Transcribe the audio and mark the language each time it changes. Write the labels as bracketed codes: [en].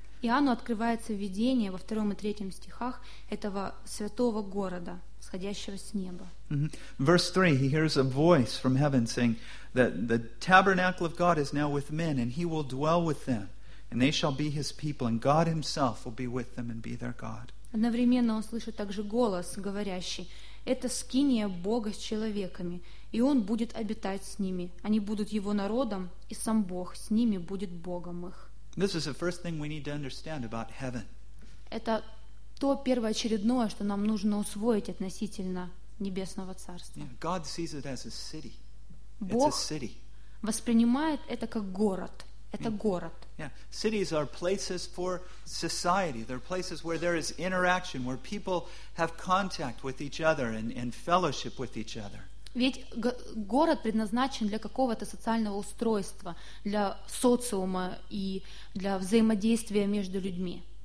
[ru] Иоанну открывается видение во втором и третьем стихах этого святого города, сходящего с неба. Mm-hmm. [en] Verse 3, he hears a voice from heaven saying that the tabernacle of God is now with men and he will dwell with them and they shall be his people and God himself will be with them and be their God. [ru] Одновременно он слышит также голос, говорящий, это скиния Бога с человеками, и он будет обитать с ними, они будут его народом, и сам Бог с ними будет Богом их. [en] This is the first thing we need to understand about heaven. [ru] Это то первоочередное, что нам нужно усвоить относительно небесного царства. [en] Yeah, God sees it as a city. [ru] Бог [en] it's a city. [ru] Воспринимает это как город. Это [en] yeah. [ru] город. [en] Yeah, cities are places for society. They're places where there is interaction, where people have contact with each other and fellowship with each other. [ru] Ведь город предназначен для какого-то социального устройства, для социума и для взаимодействия между людьми.